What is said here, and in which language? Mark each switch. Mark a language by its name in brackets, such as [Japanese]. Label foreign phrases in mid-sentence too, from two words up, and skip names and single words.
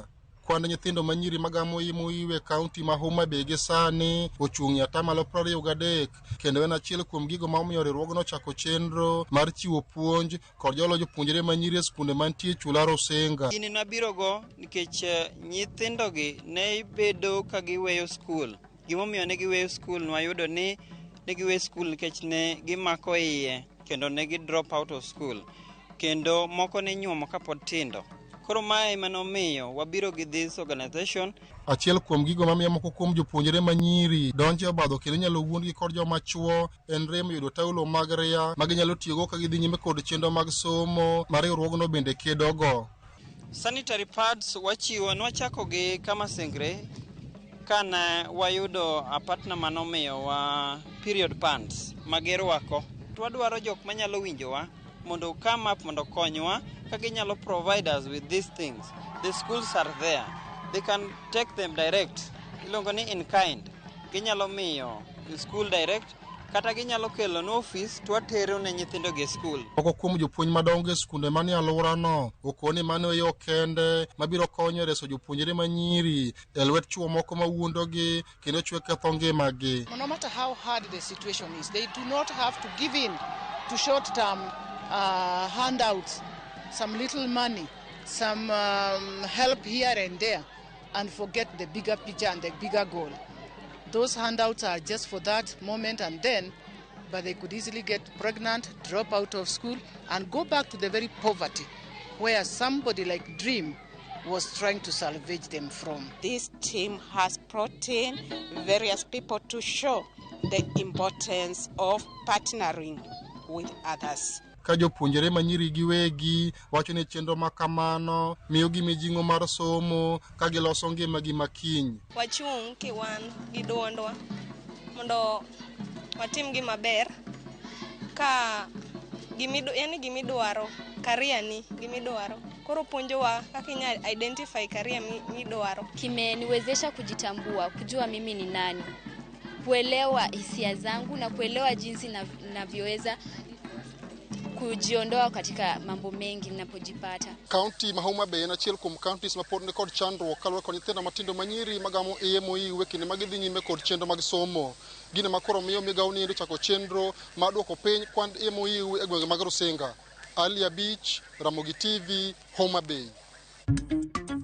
[Luo (Kenya and Tanzania)] Kwand nyithindo ma nyiri magamo moyiwe e kaunti ma Homa Bay gi sani ochung' 23% kendo en achiel kuom gigo ma omiyo riwruogno chako chenro mar chiwo puonj kod jolo jopuonjre ma nyiri e skunde mantie chula Rusinga. Gini nabirogo nikech nyithindogi ne bedo ka giweyo skul. Gimomiyo ne giweyo skul nwayudo ni ne giweyo skul nikech ne gimako iye kendo ne gi [English] drop out of school [Luo (Kenya and Tanzania)] kendo moko ne nyuomo kapod tindo. Koro mae manomiyo wabiro gi [English] this organization. [Luo (Kenya and Tanzania)] Achiel kuom gigo mamiyo moko kuom jopuonjre ma nyiri donje obadho kendo nyalo wuondgi kod joma chuo en rem yudo taulo mag ria ma ginyalo tiyogo ka gidhi nyime kod chenro mag somo ma riwruogno bende kedogo. [English] Sanitary pads [Luo (Kenya and Tanzania)] wachiwo nwachako gi kama sengre kana wayudo partner manomiyo wa [English] period pants [Luo (Kenya and Tanzania)] magirwako. Twadwaro jok manyalo winjowa mondo [English] come up [Luo (Kenya and Tanzania)] mondo konywa ka ginyalo [English] provide us with these things. The schools are there. They can take them direct. [Luo (Kenya and Tanzania)] Ilongo ni [English] in kind. [Luo (Kenya and Tanzania)] Ginyalo miyo [English] school direct [Luo (Kenya and Tanzania)] kata ginyalo kelo no office twatero ne nyithindo gi school. Moko kuom jopuonj madongo e skunde manie alworano okoni mano yo kende mabiro konyo reso jopuonjre ma nyiri e lwet chuo moko ma wuondogi kendo chwe ketho ngimagi. [English] No matter how hard the situation is, they do not have to give in to short-term handouts, some little money, some help here and there, and forget the bigger picture and the bigger goal. Those handouts are just for that moment and then, but they could easily get pregnant, drop out of school, and go back to the very poverty where somebody like Dream was trying to salvage them from. This team has brought in various people to show the importance of partnering with others. [Luo (Kenya and Tanzania)] Ka jopuonjre ma nyiri giwegi wacho ni chenro makamano miyo gi mijing'o mar somo ka giloso ngimagi makiny. Wachung' kiwan gi duondwa mondo watim gima ber ka gimidwaro career ni gimidwaro koro puonjowa kaka inya [English] identify career [Luo (Kenya and Tanzania)] midwaro. [Swahili] Kimeniwezesha kujitambua, kujua mimi ni nani, kuelewa hisia zangu na kuelewa jinsi ninavyoweza kujiondoa katika mambo mengi ninapojipata. [Luo (Kenya and Tanzania)] County ma Homa Bay en achiel kuom counties ma pod ni kod chandruok kaluwore kod nyithindo matindo ma nyiri magamo iye moyiwe kendo magidhi nyime kod chenro mag somo. Gino makoro miyo migawo ni chako chenro ma duoko piny kwand iye moyiwe e gwenge mag Rusinga. Ali Abich, Ramogi TV, Homa Bay.